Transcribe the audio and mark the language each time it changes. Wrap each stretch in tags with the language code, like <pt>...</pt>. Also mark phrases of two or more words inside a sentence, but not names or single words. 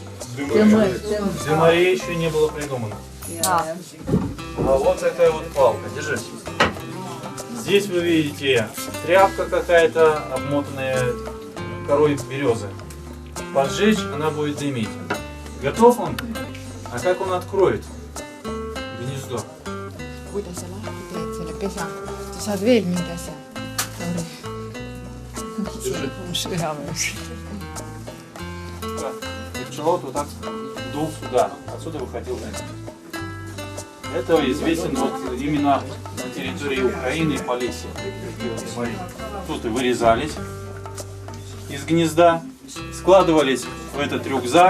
<ru>Зимаре еще не было придумано. А вот такая вот палка, держи. Здесь вы видите тряпка какая-то, обмотанная корой березы. Поджечь, она будет дымить. Готов он? А как он откроет гнездо?</ru> <et>Kuidas sa lahti teed selle pesa? Sa saad veel mingi asja. Sõjaväes.</et> <ru>И пчеловод вот так дул сюда. Отсюда выходил дым. Это известен вот именно на территории Украины и Полесья. Тут и вырезались из гнезда, складывались в этот рюкзак.</ru>